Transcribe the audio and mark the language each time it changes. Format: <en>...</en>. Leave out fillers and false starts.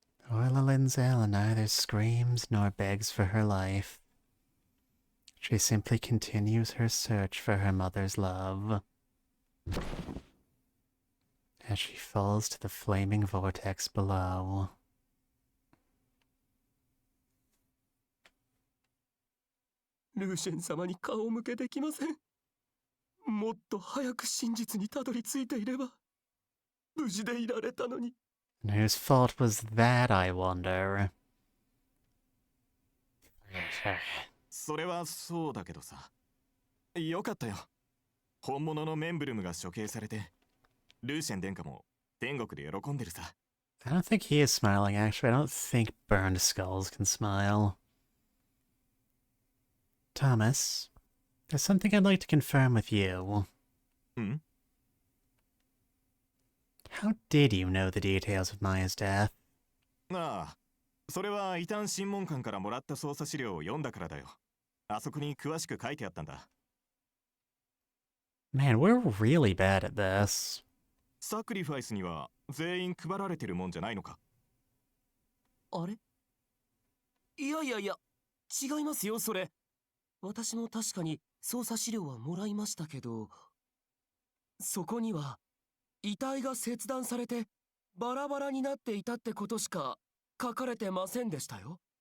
<en>Orla Linzell neither screams nor begs for her life. She simply continues her search for her mother's love. As she falls to the flaming vortex below.</en> <ja>ルーシェン様に顔を向けてきません。もっと早く真実にたどり着いていれば、無事でいられたのに。</ja> <en>And whose fault was that, I wonder?</en> <ja>それはそうだけどさ。よかったよ。本物のメンブルムが処刑されて、ルーシェン殿下も天国で喜んでるさ。</ja> <en>I don't think he is smiling, actually. I don't think burned skulls can smile. Thomas, there's something I'd like to confirm with you. Hmm? How did you know the details of Maya's death?</en> <ja>ああ、それは異端審問官からもらった捜査資料を読んだからだよ。あそこに詳しく書いてあったんだ。</ja> <en>Man, we're really bad at this.</en> <ja>サクリファイスには全員配られてるもんじゃないのか？あれ？いやいやいや、違いますよ、それ。私も確かに捜査資料はもらいましたけど、そこには遺体が切断されてバラバラになっていたってことしか書かれてませんでしたよ。</ja>